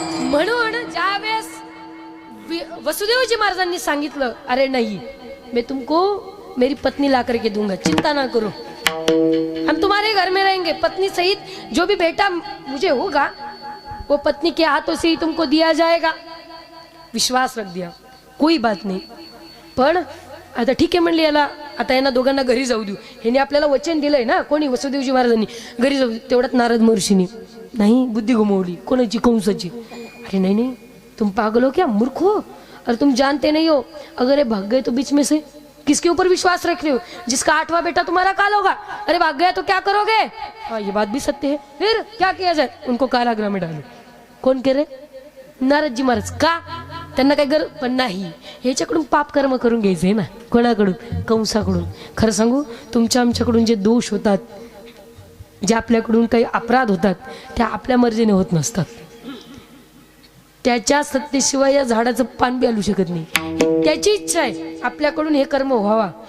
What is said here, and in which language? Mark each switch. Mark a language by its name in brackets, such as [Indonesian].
[Marathi] म्हणून ज्यावेळेस वसुदेवजी महाराजांनी सांगितलं, [Hindi] अरे नहीं मैं तुमको मेरी पत्नी ला करके दूंगा, चिंता ना करो, हम तुम्हारे घर में रहेंगे, पत्नी सहित जो भी बेटा मुझे होगा वो पत्नी के हाथों से ही तुमको दिया जाएगा. विश्वास रख दिया, [Marathi] कोई बात नाही. पण आता ठीक आहे म्हणली, याला आता यांना दोघांना घरी जाऊ देऊ. ह्याने आपल्याला वचन दिलंय ना, कोणी वसुदेवजी महाराजांनी घरी जाऊ. तेवढ्यात नारद महर्षीने नाही बुद्धी घुमवली. कोणाची? कंसाची. [Hindi] अरे नहीं नहीं तुम पागल हो क्या, मूर्ख हो, अरे तुम जानते नहीं हो अगर ये भाग गए तो बीच में से किसके ऊपर विश्वास रख रहे हो, जिसका 8वां बेटा तुम्हारा काल होगा, अरे भाग गया तो क्या करोगे. हाँ ये बात भी सत्य है. फिर क्या किया जाए, उनको कारागृह में डालो. [Marathi] कोण करे? नारदजी महाराज. का? त्यांना काय गरज पण नाही. ह्याच्याकडून पाप कर्म करून घ्यायचंय ना. कोणाकडून? कंसाकडून. खरं सांगू, तुमच्या आमच्याकडून जे दोष होतात, जे आपल्याकडून काही अपराध होतात, त्या आपल्या मर्जीने होत नसतात. त्याच्या सत्तेशिवाय या झाडाचं पान बी आलू शकत नाही. त्याची इच्छा आहे आपल्याकडून हे कर्म व्हावा.